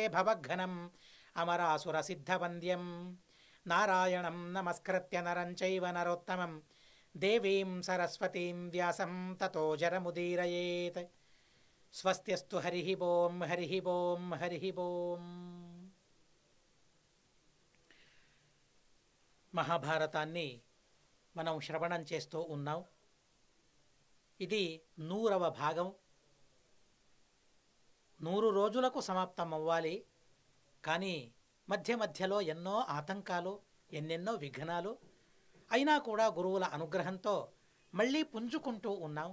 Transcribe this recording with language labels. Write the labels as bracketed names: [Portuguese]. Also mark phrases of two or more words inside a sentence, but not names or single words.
[Sanskrit] भवघ्नम् अमरासुरसिद्धवन्द्यं नारायणं नमस्कृत्य नरं चैव नरोत्तमं देवीं सरस्वतीं व्यासं ततो जरमुदीरयेत् स्वस्त्यस्तु हरिः ओं हरिः ओं हरिः ओं [Telugu] మహాభారతాన్ని మనం శ్రవణం చేస్తూ ఉన్నాం. ఇది 100వ భాగం. 100 రోజులకు సమాప్తం అవ్వాలి. కానీ మధ్య మధ్యలో ఎన్నో ఆటంకాలు, ఎన్నెన్నో విఘ్నాలు అయినా కూడా గురువుల అనుగ్రహంతో మళ్ళీ పుంజుకుంటూ ఉన్నాం.